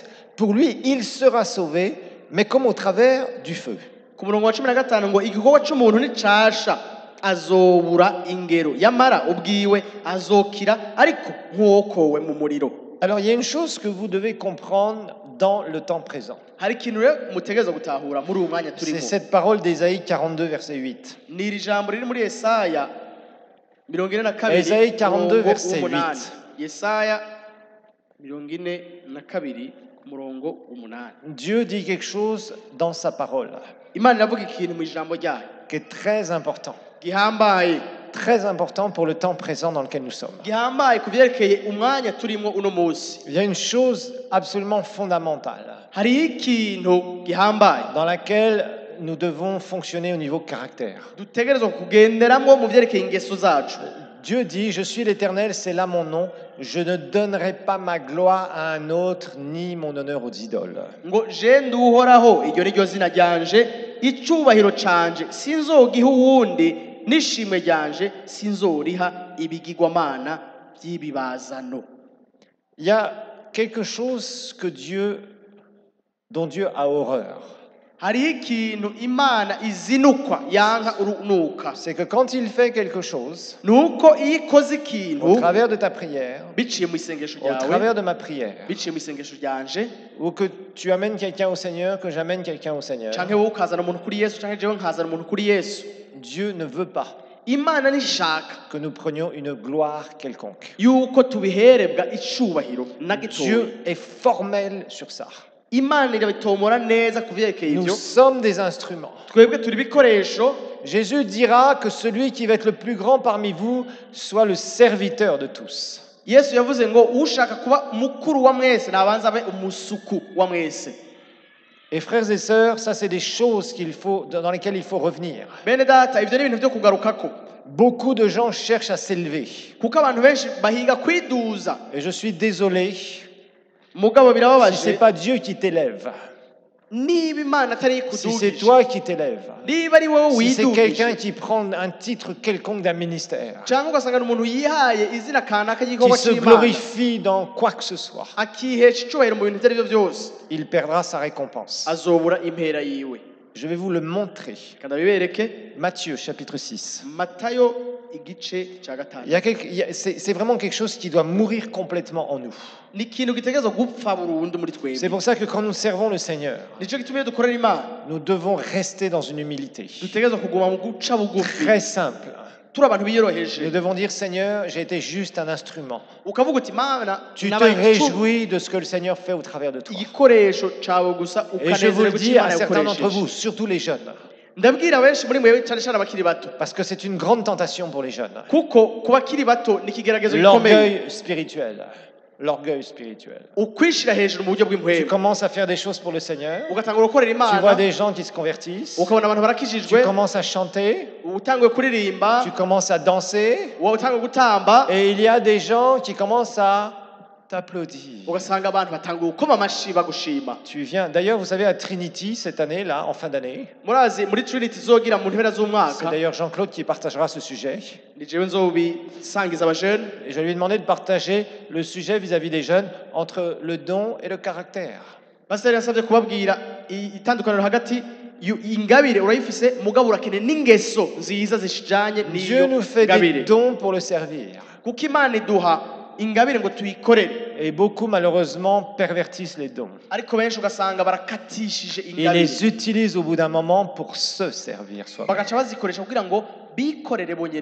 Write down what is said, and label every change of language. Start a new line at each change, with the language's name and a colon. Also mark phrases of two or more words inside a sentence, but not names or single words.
French: Pour lui, il sera sauvé, mais comme au travers du feu.
Rundi: ku murongo wa 15 ngo igikorwa c'umuntu nicasha azobura ingero yamara ubwiwe azokira ariko nk'uwokowe mu muriro.
French: Alors il y a une chose que vous devez comprendre dans le temps présent.
Rundi: Hari ikintu rero mutegereza gutahura muri uwo mwanya
French: C'est
Rundi: turimo.
French: cette parole d'Ésaïe 42, verset 8.
Rundi: Ni iri jambo riri muri Yesaya 42
French: Esayi 42 verset
Rundi: umurongo 8. Yesaya 42 ku murongo 8.
French: Dieu dit quelque chose dans sa parole
Rundi: Imana iravuga ikintu mu ijambo ryayo
French: qui est très important.
Rundi: gihambaye
French: Très important pour le temps présent dans lequel nous sommes.
Rundi: gihambaye ku vyerekeye umwanya turimo uno munsi.
French: Il y a une chose absolument fondamentale
Rundi: Hariho ikintu gihambaye
French: dans laquelle nous devons fonctionner au niveau caractère.
Rundi: dutegerezwa kugenderamwo mu vyerekeye ingeso zacu.
French: Dieu dit, je suis l'Éternel, c'est là mon nom, je ne donnerai pas ma gloire à un autre, ni mon honneur aux idoles.
Rundi: Ngo je nduhoraho iryo ni ryo zina ryanje icubahiro canje sinzogiha uwundi n'ishimwe ryanje sinzoriha ibigirwamana by'ibibazano.
French: Il y a quelque chose dont Dieu a horreur.
Rundi: Hariho ikintu Imana izinukwa yanka urunuka.
French: C'est que quand il fait quelque chose,
Rundi: Nuko iyo ikoze
French: au
Rundi: ikintu
French: travers de ta prière,
Rundi: biciye mu isengesho
French: au
Rundi: ryawe
French: travers de ma prière,
Rundi: biciye mu isengesho ryanje
French: ou que tu amènes quelqu'un au Seigneur, que j'amène quelqu'un au Seigneur,
Rundi: canke wowe ukazana umuntu kuri Yesu canke jewe nkazana umuntu kuri Yesu.
French: Dieu ne veut pas
Rundi: Imana nishaka
French: que nous prenions une gloire quelconque.
Rundi: yuko tubiherebwa icubahiro na gitoya.
French: Dieu est formel sur ça.
Rundi: Imana irabitomora neza ku vyerekeye
French: Nous
Rundi: ivyo.
French: sommes des instruments.
Rundi: Twebwe turi ibikoresho.
French: Jésus dira que celui qui va être le plus grand parmi vous soit le serviteur de tous.
Rundi: Yesu yavuze ngo ushaka kuba mukuru wa mwese nabanza abe umusuku wa mwese.
French: Et frères et sœurs, ça c'est des choses dans lesquelles il faut revenir.
Rundi: Bene data ivyo ni ibintu vyo kugarukako.
French: Beaucoup de gens cherchent à s'élever.
Rundi: Kuko abantu benshi bahiga kwiduza.
French: Et je suis désolé,
Rundi: Mugabo
French: si ce n'est
Rundi: birababaje
French: pas Dieu qui t'élève,
Rundi: niba imana atari
French: si c'est
Rundi: ikudugije
French: toi qui t'élèves,
Rundi: niba ari wowe
French: si c'est quelqu'un
Rundi: widugije
French: qui prend un titre quelconque d'un ministère,
Rundi: cyangwa ugasanga ni umuntu yihaye izina kanaka
French: qui
Rundi: ry'igikorwa
French: se
Rundi: cy'imana
French: glorifie dans quoi que ce soit,
Rundi: akihesha icyubahiro mu bintu ibyo ari byo byose
French: il perdra sa récompense.
Rundi: azobura impera yiwe.
French: Je vais vous le montrer.
Rundi: kandi abibereke
French: Matthieu chapitre 6.
Rundi: matayo igice cya
French: Il y a
Rundi: gatanu.
French: c'est vraiment quelque chose qui doit mourir complètement en nous.
Rundi: ni ikintu gitegerezwa gupfa burundu muri
French: C'est
Rundi: twebwe.
French: pour ça que quand nous servons le Seigneur,
Rundi: nicyo gituma iyo dukorera imana
French: nous devons rester dans une humilité
Rundi: dutegerezwa kuguma mu guca bugufi
French: très simple.
Rundi: turi abantu
French: Nous
Rundi: biyoroheje
French: devons dire, Seigneur, j'ai été juste un instrument.
Rundi: ukavuga uti mana
French: Tu te
Rundi: nabaye igicucu,
French: réjouis de ce que le Seigneur fait au travers de toi.
Rundi: igikoresho cyawe gusa
French: Et je vous
Rundi: ukanezerwa
French: le
Rundi: icyo
French: dis à
Rundi: imana
French: certains d'entre vous,
Rundi: yagukoresheje.
French: surtout les jeunes,
Rundi: ndabwira benshi muri mwe cyane cyane abakiri bato
French: parce que c'est une grande tentation pour les jeunes.
Rundi: kuko ku bakiri bato ni ikigeragezo gikomeye
French: L'orgueil spirituel. L'orgueil spirituel.
Rundi: ukwishira hejuru mu buryo
French: Tu
Rundi: bw'impwemu
French: commences à faire des choses pour le Seigneur.
Rundi: ugatangura gukorera
French: Tu vois
Rundi: imana
French: des gens qui se convertissent.
Rundi: ukabona abantu
French: Tu
Rundi: barakijijwe
French: commences à chanter.
Rundi: utanguye kuririmba
French: Tu commences à danser.
Rundi: utanguye gutamba
French: Et il y a des gens qui commencent à t'applaudir.
Rundi: ugasanga abantu batanguye gukoma amashyi bagushima.
French: Tu viens. D'ailleurs, vous savez, à Trinity, cette année, là, en fin d'année,
Rundi: murazi muri Trinity zogira mu mpera
French: c'est
Rundi: z'umwaka
French: d'ailleurs Jean-Claude qui partagera ce sujet.
Rundi: ni jewe nzobisangiza abajene
French: Et je lui ai demandé de partager le sujet vis-à-vis des jeunes entre le don et le caractère.
Rundi: pasiteri yasabye kubabwira itandukaniro hagati ingabire urayifise mugabo urakeneye n'ingeso nziza zijanye
French: Dieu
Rundi: n'iyo
French: nous fait des
Rundi: ngabire
French: dons pour le servir.
Rundi: kuko imana iduha ingabire ngo tuyikorere
French: Et beaucoup, malheureusement, pervertissent les dons.
Rundi: ariko benshi ugasanga barakatishije
French: Ils
Rundi: ingabire
French: les utilisent au bout d'un moment pour se servir soi-même.
Rundi: bagaca bazikoresha kugira ngo bikorere bongere